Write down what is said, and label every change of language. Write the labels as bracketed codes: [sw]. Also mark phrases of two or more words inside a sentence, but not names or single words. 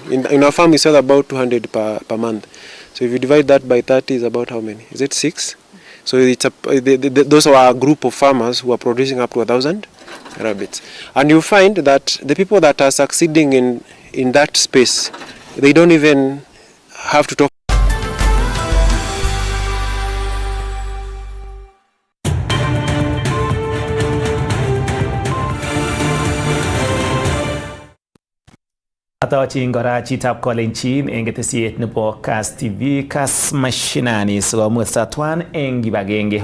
[en] In our farm, we sell about 200 per month. So if you divide that by 30, is about how many? Is it 6? So it's those are a group of farmers who are producing up to 1,000 rabbits. And you find that the people that are succeeding in that space, they don't even have to talk. [kln] Atochin kora chitab kolenjin eng ketesiet nebo Kass TV Kass Mashinani sikomuch satwan eng kibagenge.